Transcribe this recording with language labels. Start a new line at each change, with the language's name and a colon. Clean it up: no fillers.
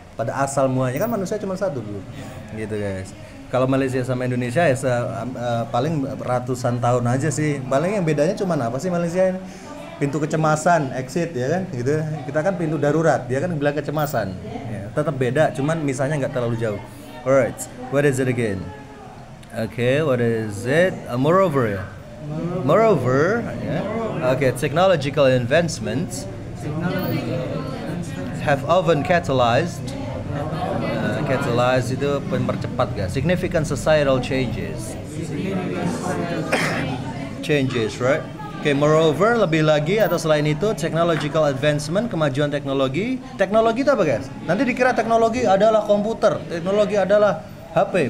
Indonesian: Pada asal semuanya kan manusia cuma satu dulu, gitu guys. Kalau Malaysia sama Indonesia ya paling ratusan tahun aja sih. Paling yang bedanya cuma apa sih Malaysia ini? Pintu kecemasan, exit ya kan, gitu. Kita kan pintu darurat, dia kan bilang kecemasan. Ya, tetap beda, cuman misalnya nggak terlalu jauh.
English: Alright, what is it again? Okay, what is it? Moreover
Indonesian: ya.
English: Moreover, yeah. Okay, technological advancements have often catalyzed.
Indonesian: Catalyze itu mempercepat ya.
English: Significant societal changes. Changes, right? Okay, moreover,
Indonesian: lebih lagi atau selain itu, technological advancement, kemajuan teknologi. Teknologi itu apa guys? Nanti dikira teknologi adalah komputer, teknologi adalah HP.